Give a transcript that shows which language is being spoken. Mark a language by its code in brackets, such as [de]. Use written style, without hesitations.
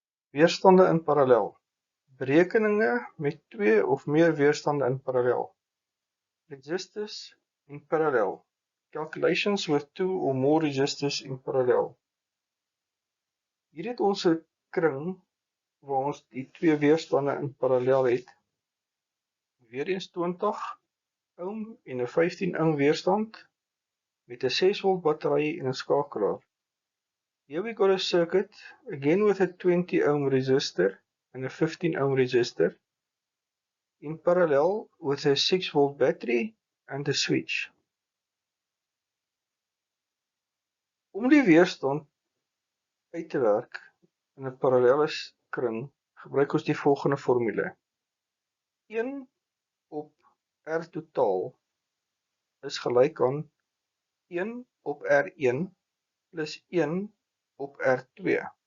[af] Weerstande in parallel. Berekeninge met 2 of meer weerstande in parallel. [en] Resistors in parallel. Calculations with 2 or more resistors in parallel. [af] Hier het ons 'n kring waar ons die 2 weerstande in parallel het. Weereens 20 ohm en 'n 15 ohm weerstand met 'n 6-volt battery en 'n skakelaar. [en] Here we got a circuit again with a 20 ohm resistor and a 15 ohm resistor in parallel with a 6-volt battery and a switch. [af] Om die weerstand uit te werk in 'n parallelle kring, gebruik ons die volgende formule. 1 op R totaal is gelyk aan 1 op R1 plus 1 op R2.